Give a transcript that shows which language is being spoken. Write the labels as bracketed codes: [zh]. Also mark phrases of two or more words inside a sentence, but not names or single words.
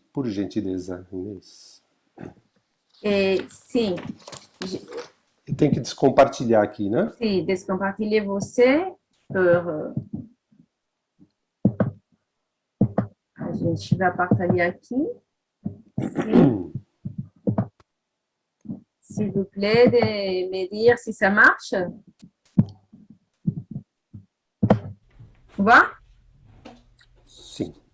[pt] Por gentileza, Inês. Sim. Eu tenho que descompartilhar aqui, né? Sim, descompartilhar você. A gente vai partilhar aqui. Sim. [fr] S'il vous plaît, de me dire si ça marche. Va? [pt] Sim.